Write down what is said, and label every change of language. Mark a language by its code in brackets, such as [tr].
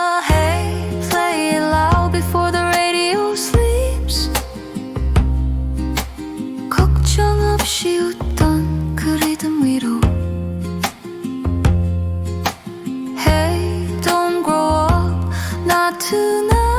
[en] Hey, play it loud before the radio sleeps. [ko] 걱정 없이 웃던 그 리듬 위로. [en] Hey, don't grow up, not tonight.